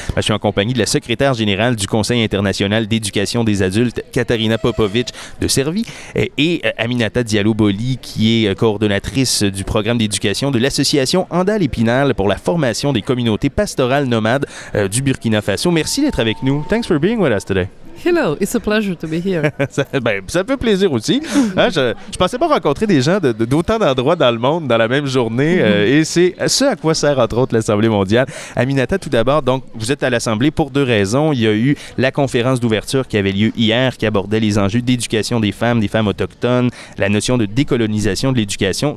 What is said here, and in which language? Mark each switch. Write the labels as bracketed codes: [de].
[fr] Je suis en compagnie de la secrétaire générale du Conseil international d'éducation des adultes, Katarina Popovic de Cervi, et Aminata Diallo-Boli, qui est coordonnatrice du programme d'éducation de l'association Andal-Épinal pour la formation des communautés pastorales nomades du Burkina Faso. Merci d'être avec nous. [en] Thanks for being with us today. Hello, it's a pleasure to be here. [fr] ça fait plaisir aussi. Hein, je pensais pas rencontrer des gens d'autant d'endroits dans le monde dans la même journée et c'est ce à quoi sert entre autres l'Assemblée mondiale. Aminata, tout d'abord, donc vous êtes à l'Assemblée pour deux raisons. Il y a eu la conférence d'ouverture qui avait lieu hier qui abordait les enjeux d'éducation des femmes autochtones, la notion de décolonisation de l'éducation.